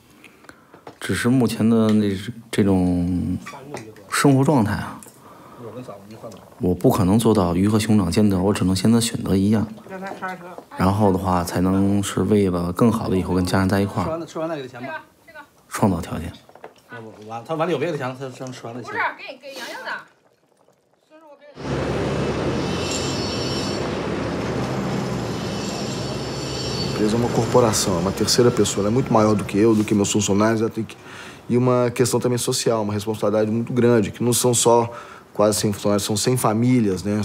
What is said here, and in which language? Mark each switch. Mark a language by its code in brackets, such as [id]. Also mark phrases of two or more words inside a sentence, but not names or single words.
[zh] 只是目前的这种生活状态啊， 我不可能做到鱼和熊掌兼得，我只能现在选择一样。然后的话，才能是为了更好的以后跟家人在一块儿。吃完再给他钱吧。创造条件。要不完，他碗里有别的钱，他吃完了钱。不是，给洋洋的。 [pt] A empresa é uma corporação, é uma terceira pessoa, ela é muito maior do que eu, do que meus funcionários, ela tem que... E uma questão também social, uma responsabilidade muito grande, que não são só quase 100 funcionários, são 100 famílias, né?